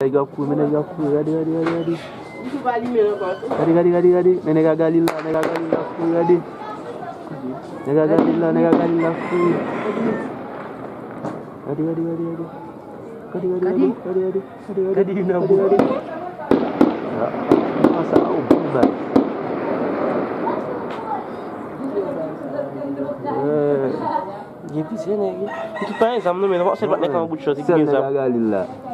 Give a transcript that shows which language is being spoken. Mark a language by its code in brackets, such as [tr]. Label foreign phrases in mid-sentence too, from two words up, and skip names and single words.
[ht] Nèg a kouri, men nèg a kouri. [en] Ready, ready, ready, ready. [ht] Ou va li men ankò? [en] Ready, ready, ready, ready. [ht] Men nèg a gali la, nèg a gali la, kouri, ready. Nèg a gali la, nèg a gali la, kouri. [en] Ready, ready, ready, ready. Ready, ready, ready, Kadi? ready, ready, ready, ready. [ht] Kadi, nan [en] Ready, ready. [ht] Ah, ah, sa, ou bon bay. Eh. Gen plis, gen nèg. Ki pa yon zanm nou, men, se pa nèg an bout de shot, Sèl gen nèg zanm. a gali la.